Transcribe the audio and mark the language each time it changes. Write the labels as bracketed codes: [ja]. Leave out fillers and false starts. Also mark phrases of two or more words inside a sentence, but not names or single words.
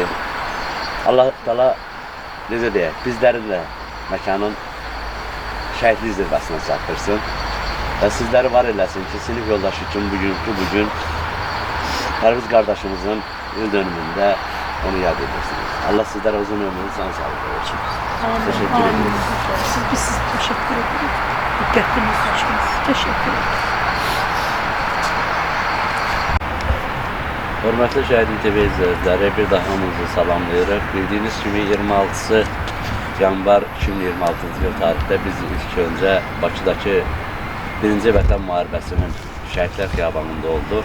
[az] Allah Teala necə deyək, bizlərin də məkanın şəhidlik zirvəsinə çatdırsın. və sizləri var eləsin ki, sinif yoldaşı üçün bugün Pərviz qardaşımızın il dönümündə onu yad edirsiniz. Allah sizlərə uzun ömrünü, can sağlığı versin. [tr] Teşekkür ederiz. Biz teşekkür ederiz. [az] Diqqətiniz üçün [tr] teşekkür ederiz. [az] Hörmətli Şəhidin TV izləyiciləri, bir daha hamınızı salamlayırıq. Bildiyiniz kimi 26 yanvar 2026-cı il tarixdə biz ilk öncə Bakıdakı 1-ci Vətən müharibəsinin Şəhidlər Xiyabanında olduq.